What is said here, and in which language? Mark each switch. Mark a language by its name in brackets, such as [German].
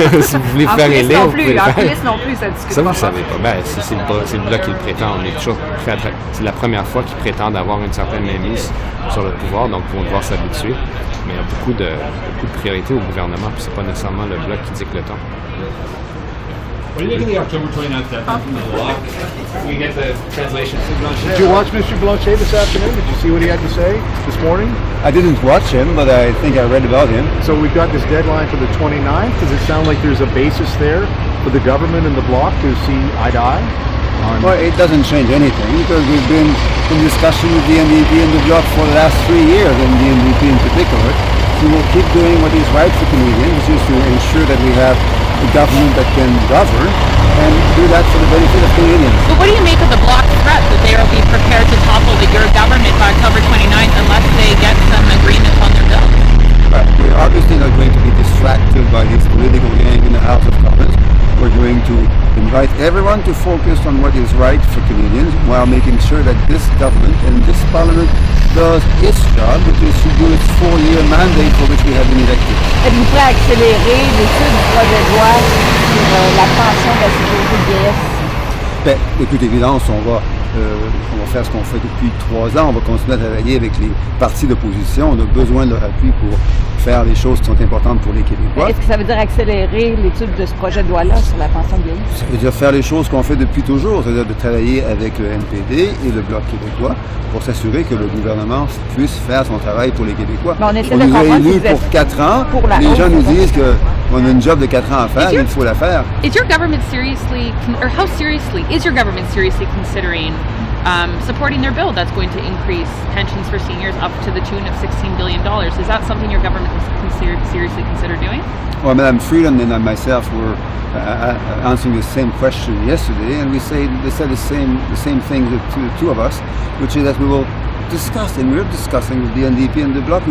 [French] Si vous voulez faire élire, vous pouvez le faire. En coulisses non plus, ça discute ça, pas vous fort. Ça, vous ne savez pas. Ben, c'est le Bloc qui le prétend. On est toujours c'est la première fois qu'ils prétendent avoir une certaine mainmise sur le pouvoir, donc ils vont devoir s'habituer. Mais il y a beaucoup de priorités au gouvernement, puis c'est pas nécessairement le Bloc qui dicte le temps. [English] What do you think of the October 29th deadline from the Bloc? We get the translation. Did you watch Mr. Blanchet this afternoon? Did you see what he had to say this morning? I didn't watch him, but I think I read about him. So we've got this deadline for the 29th. Does it sound like there's a basis there for the government and the Bloc to see eye to eye? Well, it doesn't change anything because we've been in discussion with the NDP and the Bloc for the last 3 years, and the NDP in particular. We will keep doing what is right for Canadians, which is to ensure that we have a government that can govern and do that for the benefit of Canadians. But what do you make of the Bloc threat that they will be prepared to topple your government by October 29th unless they get some agreement on their bill? We're obviously not going to be distracted by this political game in the House of Commons. We're going to invite everyone to focus on what is right for Canadians while making sure that this government and this Parliament does its job, which is to do its 4-year mandate for which we have been elected. [French] Êtes-vous prêt à accélérer l'étude du projet de loi sur la pension de la sécurité de vieillesse? Ben, de toute évidence, on va faire ce qu'on fait depuis 3 ans. On va continuer à travailler avec les partis d'opposition. On a besoin de leur appui pour faire les choses qui sont importantes pour les Québécois. Est-ce que ça veut dire accélérer l'étude de ce projet de loi-là sur la pension de vieillesse? Ça veut dire faire les choses qu'on fait depuis toujours, c'est-à-dire de travailler avec le NPD et le Bloc québécois pour s'assurer que le gouvernement puisse faire son travail pour les Québécois. On nous a élus pour 4 ans. Les gens nous disent qu'on a une job de 4 ans à faire, il faut la faire. [English] Is your government seriously, or how seriously, is your government seriously considering supporting their bill that's going to increase pensions for seniors up to the tune of $16 billion? Is that something your government is seriously consider doing? Well, Madam Freeland and myself were answering the same question yesterday, and they said the same thing to the two of us, which is that we will discuss, and we're discussing with the NDP and the Bloc.